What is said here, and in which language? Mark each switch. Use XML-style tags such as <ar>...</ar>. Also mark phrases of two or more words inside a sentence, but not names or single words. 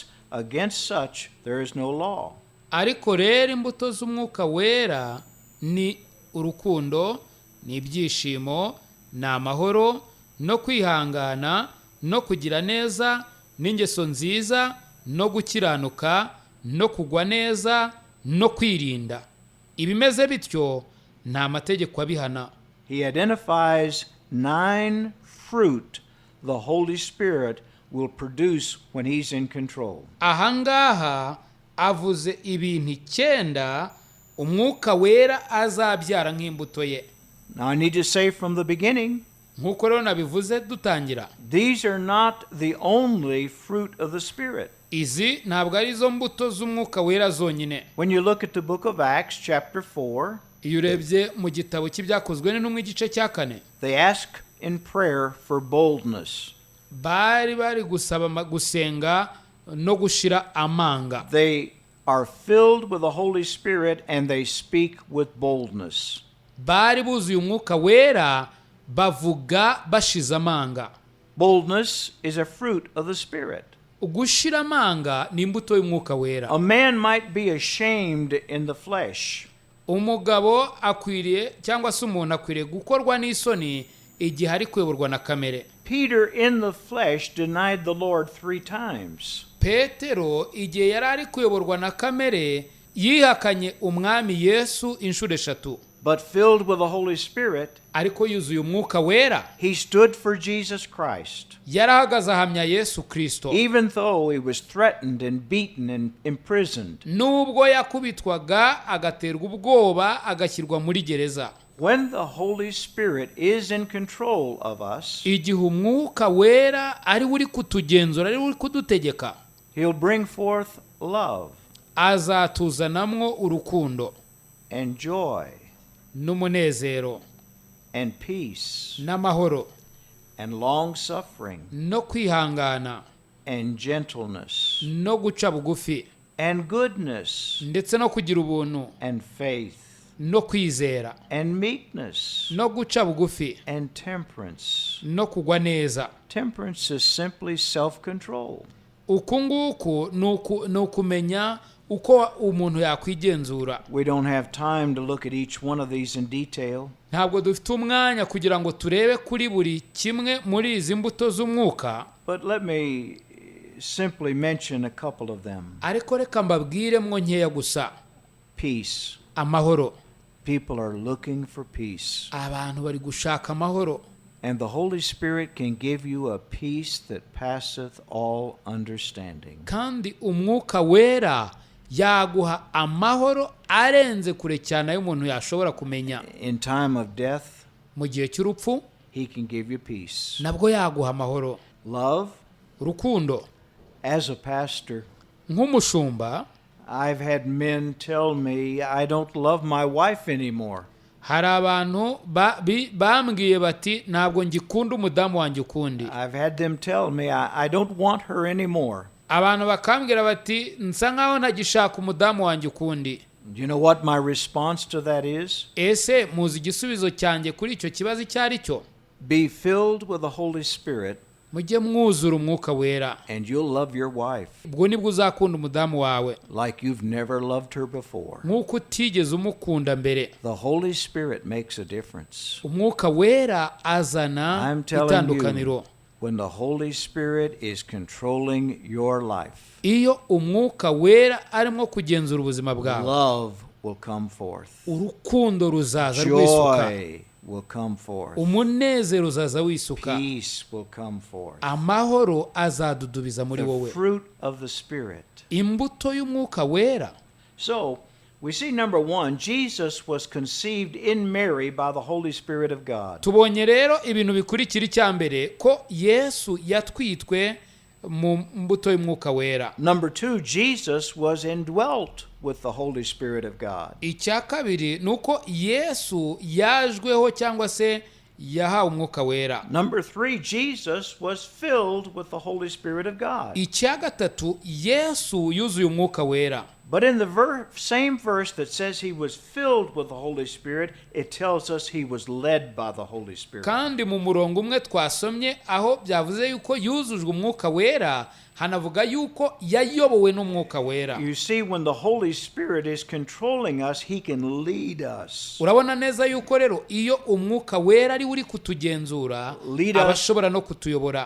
<en>Against such there is no law.</en> <rw>Ariko rero imbuto z'umwuka wera ni urukundo, ni ibyishimo, ni amahoro, no kwihangana, no kugira neza, n'ingeso nziza, no gukiranuka, no kugwa neza, no kwirinda. Ibimeze bityo nta mategeko abihana.</rw> <en>He identifies 9 fruit the Holy Spirit will produce when he's in control.</en> <rw>Ahangaha avuze ibintu 9 umwuka wera azabyara nk'imbuto ye.</rw> <en>Now I need to say from the beginning,</en> <rw>nkuko rero nabivuze dutangira,</rw> <en>these are not the only fruit of the Spirit.</en> <rw>Izi ntabwo ari zo mbuto z'umwuka wera zonyine.</rw> <en>When you look at the book of Acts chapter 4,</en> <rw>iyo urebye mu gitabo cy'ibyakozwe n'intumwa igice cya 4,</rw> <en>they ask in prayer for boldness.</en> <rw>bari gusaba gusenga no gushira amanga.</rw> <en>They are filled with the Holy Spirit and they speak with boldness.</en> <rw>Bari buzuye umwuka wera bavuga bashize amanga.</rw> <en>Boldness is a fruit of the Spirit.</en> <rw>Gushira amanga ni imbuto y'umwuka wera.</rw> <en>A man might be ashamed in the flesh.</en> <rw>Umugabo akwiriye cyangwa se umuntu akwiriye gukorwa n'isoni igihe ari kuyoborwa na kamere.</rw> <en>Peter in the flesh denied the Lord 3 times.</en> <rw>Petero igihe yari ari kuyoborwa na kamere yihakanye umwami Yesu inshuro 3.</rw> <en>but filled with the Holy Spirit,</en> <rw>ariko yuzuye umwuka wera</rw> <en>he stood for Jesus Christ.</en> <rw>yarahagaze ahamya Yesu Kristo</rw> <en>Even though he was threatened and beaten and imprisoned.</en> <rw>nubwo yakubitwaga agaterwa ubwoba agashyirwa muri gereza.</rw> <en>When the Holy Spirit is in control of us,</en> <rw>igihe umwuka wera ari uri kutugenzura, ari uri kudutegeka,</rw> <en>he'll bring forth love</en> <rw>azatuzanamwo urukundo</rw> <en>and joy</en> <rw>n'umunezero</rw> <en>and peace</en> <rw>n'amahoro</rw> <en>and long suffering</en> <rw>no kwihangana</rw> <en>and gentleness</en> <rw>no guca bugufi</rw> <en>and goodness</en> <rw>ndetse no kugira ubuntu</rw> <en>and faith</en> <rw>no kwizera</rw> <en>and meekness</en> <rw>no guca bugufi</rw> <en>and temperance.</en> <rw>no kugwa neza.</rw> <en>Temperance is simply self-control.</en> <rw>uku nguku ni ukumenya uko umuntu yakwigenzura.</rw> <en>We don't have time to look at each one of these in detail.</en> <rw>ntabwo dufite umwanya kugira ngo turebe kuri buri kimwe muri izi mbuto z'umwuka,</rw> <en>But let me simply mention a couple of them.</en> <rw>ariko reka mbabwire mwo nkeya gusa.</rw> <en>Peace.</en> <rw>Amahoro.</rw> <en>People are looking for peace.</en> <rw>abantu bari gushaka amahoro,</rw> <en>And the Holy Spirit can give you a peace that passeth all understanding.</en> <rw>kandi umwuka wera yaguha amahoro arenze kure cyane ayo umuntu yashobora kumenya.</rw> <en>In time of death,</en> <rw>mu gihe cy'urupfu</rw> <en>he can give you peace.</en> <rw>nabwo yaguha amahoro.</rw> <en>Love.</en> <rw>urukundo.</rw> <en>As a pastor,</en> <rw>nk'umushumba</rw> <en>I've had men tell me I don't love my wife anymore.</en> <rw>hari abantu bambwiye bati ntabwo ngikunda umudamu wanjye ukundi.</rw> <en>I've had them tell me I don't want her anymore.</en> <rw>abantu bakambwira bati nsa nkaho ntagishaka umudamu wanjye ukundi.</rw> <en>Do you know what my response to that is?</en> <rw>ese muzi igisubizo cyanjye kuri icyo kibazo icyo ari cyo?</rw> <en>Be filled with the Holy Spirit</en> <rw>mujye mwuzura umwuka wera,</rw> <en>and you'll love your wife</en> <rw>ubwo nibwo uzakunda umudamu wawe</rw> <en>like you've never loved her before.</en> <rw>nk'uko utigeze umukunda mbere.</rw> <en>The Holy Spirit makes a difference.</en> <rw>umwuka wera azana</rw> <en>I'm telling</en> <rw>itandukaniro.</rw> <en>you, when the Holy Spirit is controlling your life,</en> <rw>iyo umwuka wera arimo kugenzura ubuzima bwawe,</rw> <en>love will come forth.</en> <rw>urukundo ruzaza rwisuka,</rw> <en>Joy will come forth.</en> <rw>umunezero uzaza wisuka,</rw> <en>Peace will come forth.</en> <rw>amahoro azadudubiza muri</rw> <en>The</en> <rw>wowe.</rw> <en>fruit of the Spirit.</en> <rw>imbuto y'umwuka wera.</rw> <en>So, we see number one, Jesus was conceived in Mary by the Holy Spirit of God.</en> <rw>tubonye rero ibintu bikurikira icya mbere ko Yesu yatwitwe mu mbuto y'umwuka wera.</rw> <en>Number two, Jesus was indwelt with the Holy Spirit of God.</en> <rw>icya kabiri ni uko Yesu yajweho cyangwa se yahawe umwuka wera.</rw> <en>Number three, Jesus was filled with the Holy Spirit of God.</en> <rw>icya gatatu Yesu yuzuye umwuka wera.</rw> <en>But in the same verse that says he was filled with the Holy Spirit, it tells us he was led by the Holy Spirit.</en> <rw>kandi mu murongo umwe twasomye aho byavuze yuko yuzujwe umwuka wera, hanavuga yuko yayobowe n'umwuka wera.</rw> <en>You see, when the Holy Spirit is controlling us, he can lead us.</en> <rw>urabona neza yuko rero iyo umwuka wera ari uri kutugenzura, abashobora no kutuyobora,</rw>